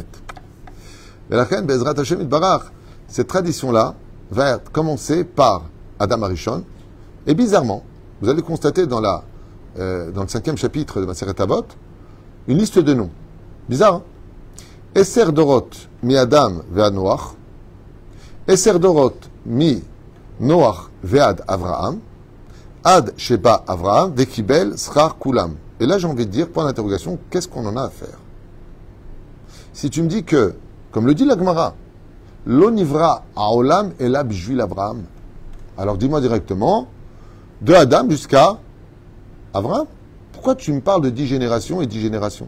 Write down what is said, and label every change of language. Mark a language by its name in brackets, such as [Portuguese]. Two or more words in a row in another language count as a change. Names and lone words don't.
[French] Et la reine [Hebrew] בעזרת השם יתברך, [French] cette tradition-là va commencer par Adam Arishon. Et bizarrement, vous allez constater dans la dans le 5e chapitre de Maseret Avot, une liste de noms. Bizarre, hein? [Hebrew] עשרה דורות מאדם ועד נח, עשרה דורות מנח ועד אברהם, עד שבא אברהם וקיבל שכר כולם. [French] Et là, j'ai envie de dire, point d'interrogation, qu'est-ce qu'on en a à faire? Si tu me dis que, comme le dit la Gemara, [Hebrew] לא נברא העולם אלא בשביל אברהם, [French] alors dis-moi directement, de Adam jusqu'à Avraham. Pourquoi tu me parles de 10 générations et 10 générations?